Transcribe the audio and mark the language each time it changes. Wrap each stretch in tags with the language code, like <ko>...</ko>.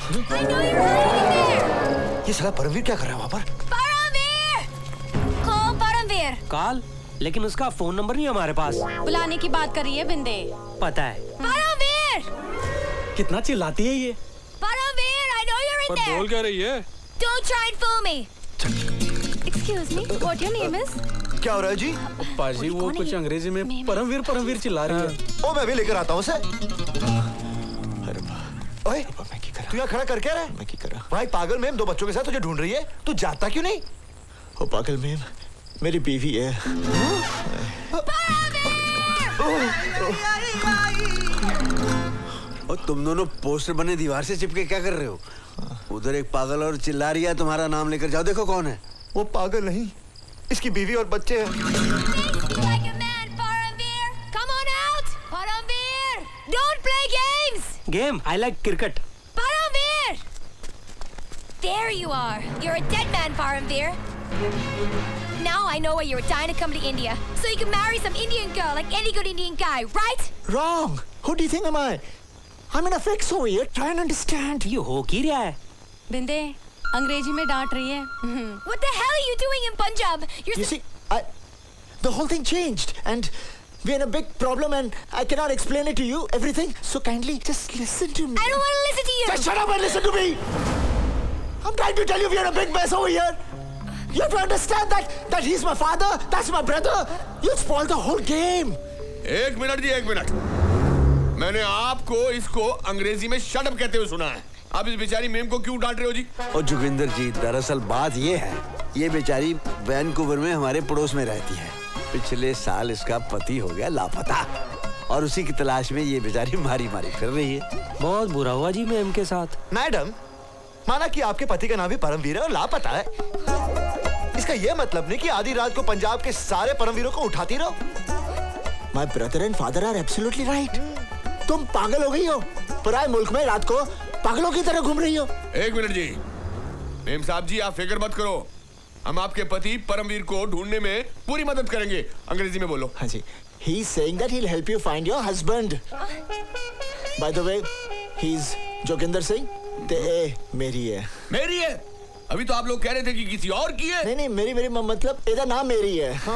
<en>I know you're hiding in there!</en> <hi>ये साला परमवीर क्या कर रहा है वहाँ पर?</hi> <en>Paramveer! Call Paramveer!</en> <hi>कॉल, लेकिन उसका फोन नंबर नहीं हमारे पास। बुलाने की बात कर रही है बिंदे। पता है।</hi> <en>Paramveer!</en> <hi>कितना चिल्लाती है ये?</hi> <en>Paramveer, I know you're in</en> <hi>पर</hi> <en>there!</en> <hi>बोल क्या रही है?</hi> <en>Don't try and fool me! Excuse me, what your name is?</en> <hi>क्या हो रहा है जी? पाजी वो कुछ अंग्रेजी में परमवीर चिल्ला रही है। ओ मैं भी लेकर आता हूँ उसे। ओए, तू यहाँ खड़ा कर क्या रहा है? मैं क्या कर रहा? भाई पागल मेम दो बच्चों के साथ तुझे ढूंढ रही है, तू जाता क्यों नहीं? ओ पागल मेम, मेरी बीवी है। और तुम दोनों पोस्टर बने दीवार से चिपके क्या कर रहे हो? उधर एक पागल और चिल्ला रही है, तुम्हारा नाम लेकर जाओ, देखो कौन है। वो पागल नहीं, इसकी बीवी और बच्चे हैं।</hi> <en>Like a man, Paramveer! Come on out! Paramveer! Don't play games! Game, I like cricket. Paramveer! There you are. You're a dead man, Paramveer. Now I know why you were dying to come to India. So you can marry some Indian girl like any good Indian guy, right? Wrong. Who do you think am I? I'm in a fix over here. Try and understand.</en> <hi>ये हो क्या रहा है? बिंदे अंग्रेजी में डांट रही है।</hi> <en>What the hell are you doing in Punjab? You see, the whole thing changed and we're in a big problem and I cannot explain it to you, everything. So kindly just listen to me. I don't want to listen to you. Just shut up and listen to me. I'm trying to tell you we're in a big mess over here. You have to understand that he's my father, that's my brother. You spoiled the whole game.</en> <hi>एक minute जी, एक minute. मैंने आपको इसको अंग्रेजी में shut up कहते हुए सुना है। आप इस बेचारी मेम को क्यों डांट रहे हो जी? और जोगिंदर जी, दरअसल बात ये है, ये बेचारी वैनकूवर में हमारे पड़ोस में रहती है। पिछले साल इसका पति हो गया लापता और उसी की तलाश में ये बेचारी मारी फिर रही है। बहुत बुरा हुआ जी मैम के साथ। मैडम, माना कि आपके पति का नाम भी परमवीर है और लापता है, इसका ये मतलब नहीं कि आधी रात को पंजाब के सारे परमवीरों को उठाती रहो।</hi> <en>My brother and father are absolutely right.</en> <hi>तुम पागल हो गई हो, पराए मुल्क में रात को पागलों की तरह घूम रही हो। एक मिनट जी, मेम साहब जी आप फिक्र मत करो, हम आपके पति परमवीर को ढूंढने में पूरी मदद करेंगे। अंग्रेजी में बोलो। हाँ जी।</hi> <en>He's saying that he'll help you find your husband. By the way, he's Joginder Singh.</en> <hi>ते मेरी है। मेरी है? अभी तो आप लोग कह रहे थे कि किसी और की है। नहीं मेरी मतलब ਇਹਦਾ नाम मेरी है।</hi>